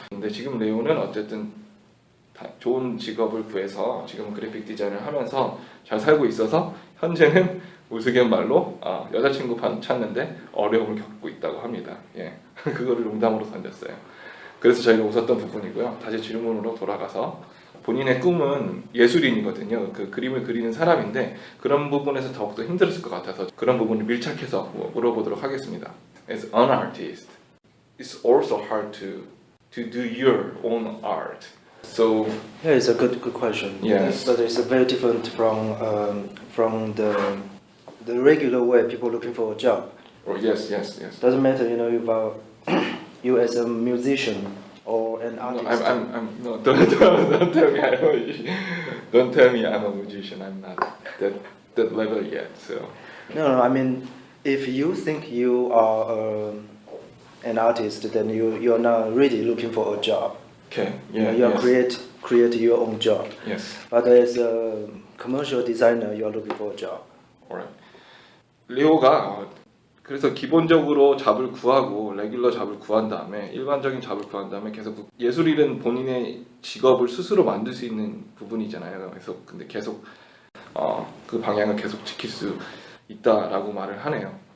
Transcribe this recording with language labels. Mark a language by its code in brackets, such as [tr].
[ko] 근데 지금 레오는 어쨌든 좋은 직업을 구해서 지금은 그래픽 디자인을 하면서 잘 살고 있어서 현재는 우스갯말로 여자친구 찾는데 어려움을 겪고 있다고 합니다. 예, 그거를 농담으로 던졌어요. 그래서 저희가 웃었던 부분이고요. 다시 질문으로 돌아가서 본인의 꿈은 예술인이거든요. 그 그림을 그리는 사람인데 그런 부분에서 더욱더 힘들었을 것 같아서 그런 부분을 밀착해서 물어보도록 하겠습니다. [en] As an artist, it's also hard to do your own art. So Yeah, it's a good question. Yes. But it's very different from the regular way people looking for a job. yes. Doesn't matter, if you as a musician or an No, artist. no, don't tell me I'm a musician. Don't tell me I'm a musician. I'm not that level yet. So No, I mean, if you think you are an artist, then you are not really looking for a job. okay, yeah, You are yes, create your own job. yes, But as a commercial designer, you are looking for a job. alright. [ko] 레오가 그래서 기본적으로 잡을 구하고 레귤러 잡을 구한 다음에 일반적인 잡을 구한 다음에 계속 예술일은 본인의 직업을 스스로 만들 수 있는 부분이잖아요. 그래서 근데 계속 그 방향을 계속 지킬 수 있다라고 말을 하네요.